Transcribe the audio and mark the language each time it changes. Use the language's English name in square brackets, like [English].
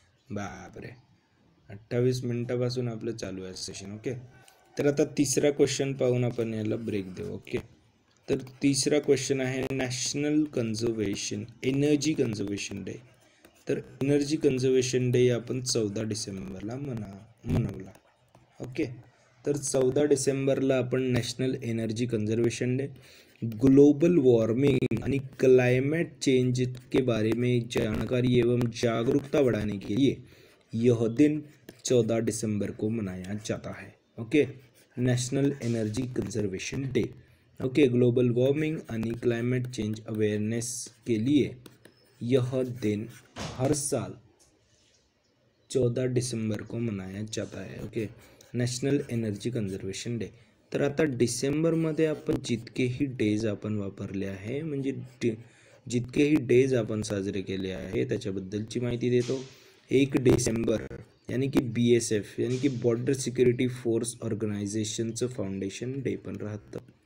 [Marathi] बापरे, 28 मिनिटापासून आपलं चालू आहे सेशन. ओके, तर आता तिसरा क्वेश्चन पाहून आपण याला ब्रेक देऊ. ओके, तर तिसरा क्वेश्चन आहे नॅशनल एनर्जी कन्झर्वेशन डे. तर एनर्जी कन्झर्वेशन डे आपण 14 डिसेंबरला मनवला. ओके, तर 14 डिसेंबरला आपण national energy conservation day, [Hindi] global warming आणि क्लाइमेट चेंज के बारे में जानकारी एवं जागरूकता बढ़ाने के लिए यह दिन 14 दिसंबर को मनाया जाता है. Okay, national energy conservation day. Okay, global warming आणि क्लाइमेट चेंज अवेयरनेस के लिए यह दिन हर साल 14 दिसंबर को मनाया जाता है. [Marathi] Okay, national energy conservation day. तर आता डिसेंबरमध्ये आपण जितकेही डेज आपण वापरले आहे, म्हणजे जितकेही डेज आपण साजरे केले आहे त्याच्याबद्दलची माहिती देतो. 1 डिसेंबर यानी की BSF यानी की border security force ऑर्गनायझेशनचं foundation day पण राहतं.